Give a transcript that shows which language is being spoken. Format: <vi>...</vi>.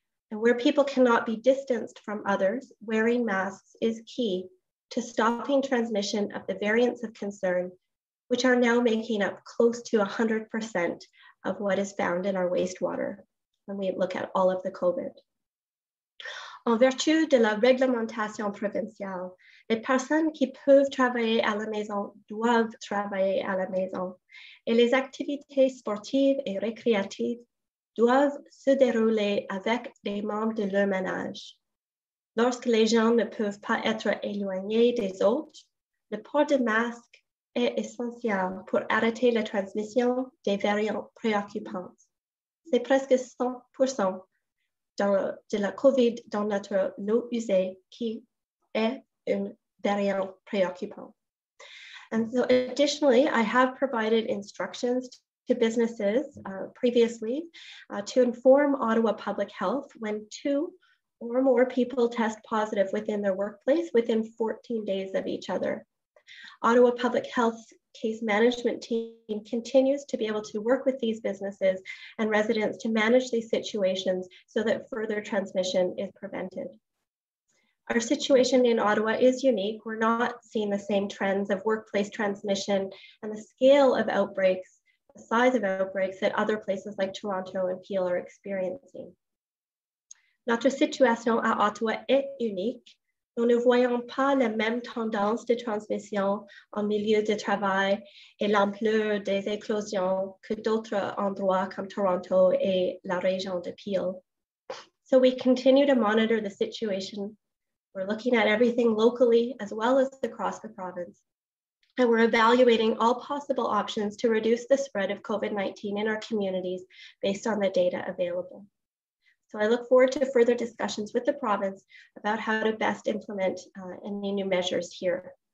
<en>And where people cannot be distanced from others, wearing masks is key to stopping transmission of the variants of concern, which are now making up close to 100% of what is found in our wastewater when we look at all of the COVID.</en> <fr>En vertu de la réglementation provinciale, les personnes qui peuvent travailler à la maison doivent travailler à la maison, et les activités sportives et récréatives doivent se dérouler avec des membres de leur ménage. Lorsque les gens ne peuvent pas être éloignés des autres, le port de masque est essentiel pour arrêter la transmission des variants préoccupants. C'est presque 100% de la COVID dans notre eau usée qui est un variant préoccupant.</fr> <en>And so additionally, I have provided instructions to businesses previously to inform Ottawa Public Health when 2 or more people test positive within their workplace within 14 days of each other. Ottawa Public Health's case management team continues to be able to work with these businesses and residents to manage these situations so that further transmission is prevented. Our situation in Ottawa is unique. We're not seeing the same trends of workplace transmission and the scale of outbreaks, the size of outbreaks that other places like Toronto and Peel are experiencing.</en> <fr>Notre situation à Ottawa est unique. Nous ne voyons pas la même tendance de transmission en milieu de travail et l'ampleur des éclosions que d'autres endroits comme Toronto et la région de Peel.</fr> <en>So we continue to monitor the situation. We're looking at everything locally as well as across the province. And we're evaluating all possible options to reduce the spread of COVID-19 in our communities based on the data available. So I look forward to further discussions with the province about how to best implement any new measures here.</en>